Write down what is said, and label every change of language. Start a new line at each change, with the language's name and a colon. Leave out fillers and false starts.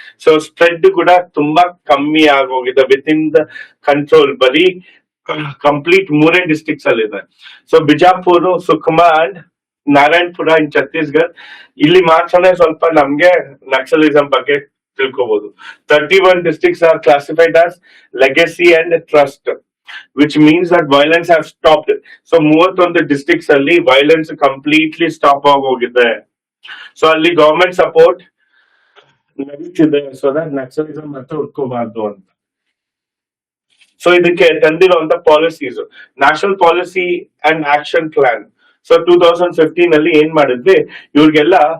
Kannada: So spread ಕೂಡ ತುಂಬಾ ಕಮ್ಮಿ ಆಗೋಗಿದೆ
English: Within the control.
Kannada: ಬರೀ ಕಂಪ್ಲೀಟ್ 3 ಡಿಸ್ಟ್ರಿಕ್ಟ್ಸ್ ಅಲ್ಲಿ ಇದೆ. ಸೊ ಬಿಜಾಪುರ್, ಸುಕ್ಮಾ ಅಂಡ್ ನಾರಾಯಣಪುರ ಇನ್ ಛತ್ತೀಸ್ಗಢ. ಇಲ್ಲಿ ಮಾತ್ರನೇ ಸ್ವಲ್ಪ ನಮ್ಗೆ ನಕ್ಸಲಿಸಂ ಬಗ್ಗೆ ತಿಳ್ಕೋಬಹುದು.
English: 31 districts are classified as legacy and trust, which means that violence have stopped. So 31 districts ಅಲ್ಲಿ violence completely stop ಆಗೋಗಿದೆ.
Kannada: ಸೊ ಅಲ್ಲಿ ಗವರ್ಮೆಂಟ್ ಸಪೋರ್ಟ್ ನಡೀತಿದೆ ಸೊ ದಟ್ ನಕ್ಸಲಿಸಂ ಮತ್ತೆ ಹುಡ್ಕೋಬಾರ್ದು ಅಂತ. ಸೊ ಇದಕ್ಕೆ ತಂದಿರುವಂತ policies, national policy and action plan. So 2015 ಅಲ್ಲಿ ಏನ್ ಮಾಡಿದ್ವಿ, ಇವ್ರಿಗೆಲ್ಲ